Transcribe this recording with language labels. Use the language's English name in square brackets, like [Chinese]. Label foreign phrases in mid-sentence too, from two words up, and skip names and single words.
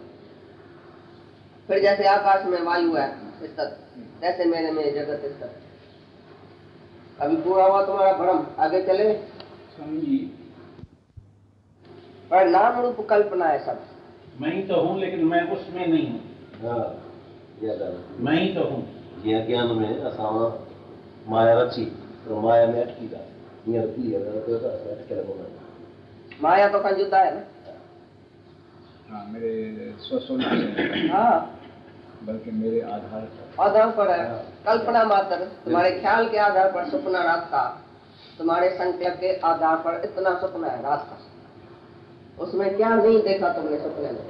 [Hindi] फिर जैसे आकाश में वायु है स्थित, जैसे मेरे में जगत स्थित। अभी पूरा हुआ तुम्हारा भ्रम, आगे चले। पर नाम रूप कल्पना है सब। मैं ही तो हूँ लेकिन मैं उसमें नहीं हूँ। मैं ही तो हूँ। [Sindhi] जीअं ज्ञान में असां माया रची तो माया में अटकी था, हींअर क्लियर कयो त असां अटकियल कोन आहियूं। माया तो खां जुदा है ना। [Hindi] हाँ मेरे स्वस्वरूप हाँ बल्कि मेरे आधार पर है। कल्पना मात्र, तुम्हारे ख्याल के आधार पर सपना रात का, तुम्हारे संकल्प के आधार पर इतना सपना है रात का। उसमें क्या नहीं देखा तुमने सपने में?